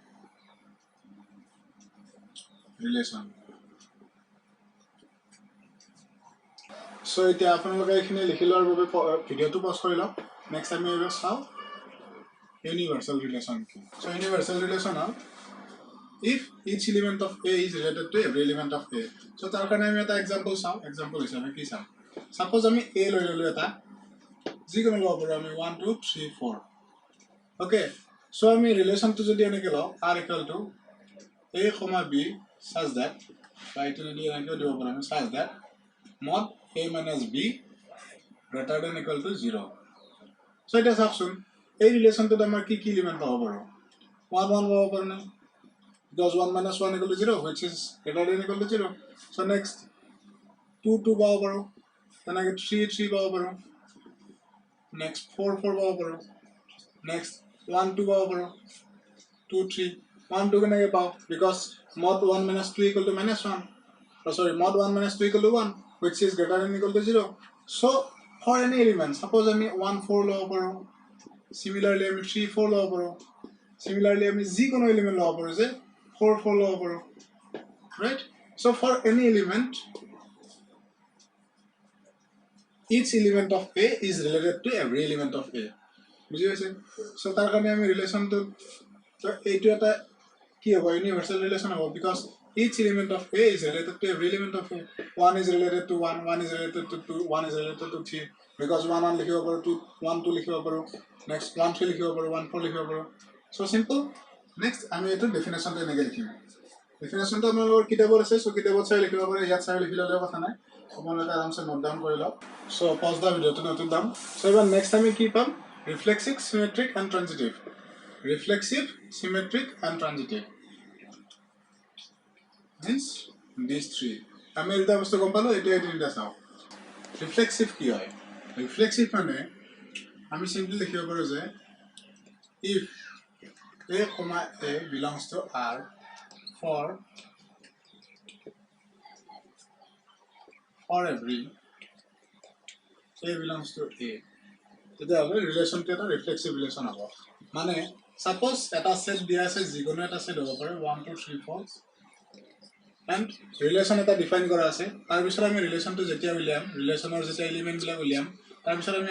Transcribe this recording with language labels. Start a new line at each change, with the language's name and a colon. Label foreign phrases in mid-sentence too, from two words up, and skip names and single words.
English: relation so
Assamese: এতিয়া আপোনালোকে এখিনি লিখি লোৱাৰ বাবে ভিডিওটো পজ কৰি লওক নেক্সট আমি এবাৰ চাও
English: universal relation
Assamese: কি
English: so universal relation if each element of A is related to every element of A.
Assamese: So তাৰ কাৰণে আমি এটা এক্সাম্পল চাও এক্সাম্পল হিচাপে কি চাম সাপোজ আমি A লৈ ললো এটা যিকোনো লব পাৰো আমি 1 2 3 4
English: okay so
Assamese: আমি ৰিলেশনটো যদি এনেকৈ লও
English: R equal to A, B such that right
Assamese: যদি এনেকৈ দিব পাৰো আমি
English: such that mod A minus B greater than equal to 0.
Assamese: So এটা চাওকচোন এই ৰিলেশনটোত আমাৰ কি কি এলিমেন্ট পাব পাৰো 1 1 পাব পাৰো না
English: because 1 minus 1 equal to 0
Assamese: which is greater than equal to 0.
English: So next 2 2
Assamese: পাব পাৰো
English: then I get 3 3
Assamese: পাব পাৰো
English: next 4 4
Assamese: পাব পাৰো
English: next 1 2
Assamese: পাব পাৰো 2 3 1 2 কেনেকৈ পাও
English: because mod 1 minus 2 equal to minus 1 sorry mod 1 minus 2 equal to 1 which is greater than equal to 0. So for any element suppose
Assamese: আমি 1 4 লব পাৰো similarly আমি 3 4 লব পাৰো similarly আমি যিকোনো এলিমেন্ট লব পাৰো যে 4 4 লব পাৰো right.
English: So for any element each element of A is related to every element of A.
Assamese: বুজি পাইছে সো তাৰ কাৰণে আমি ৰিলেশনটো তো এইটো এটা কি হ'ব
English: universal relation
Assamese: হ'ব
English: because each element of A is related to every element of A. 1 is related to 1 1 is related to 2 1 is related to 3 because 1 1
Assamese: লিখিব পাৰো
English: 2 1 2
Assamese: লিখিব পাৰো
English: next 1 3
Assamese: লিখিব পাৰো
English: 1 4
Assamese: লিখিব পাৰো
English: so simple.
Assamese: next আমি এটো ডেফিনেশনটো এনেকৈ লিখিম ডেফিনেশনটো আপোনালোকৰ কিতাপত আছে সো কিতাপত চাই লিখিব পাৰে ইয়াত চাই লিখিলে কথা নাই আপোনালোকে আৰামসে
English: note down
Assamese: কৰি লওক সো
English: pause the
Assamese: ভিডিওটো
English: note down so
Assamese: এবাৰ নেক্সট আমি কি পাম
English: reflexive symmetric and transitive reflexive symmetric and transitive means these three
Assamese: আমি এটা বস্তু গম পালো এটা তিনটা চাও reflexive কি হয় reflexive মানে আমি সিম্পলি লিখিব পাৰো যে
English: if A, A belongs to R for every A belongs to A.
Assamese: তেতিয়াহ'লে ৰিলেশনটো এটা ৰিফ্লেক্সিভ ৰিলেশন হ'ব মানে সাপোজ এটা সেট দিয়া আছে যিকোনো এটা সেট হ'ব পাৰে 1 2 3 4 and ৰিলেশন এটা ডিফাইন কৰা আছে তাৰ পিছত আমি ৰিলেশনটো যেতিয়া উলিয়াম ৰিলেশনৰ যেতিয়া এলিমেন্ট বিলাক উলিয়াম তাৰ পিছত আমি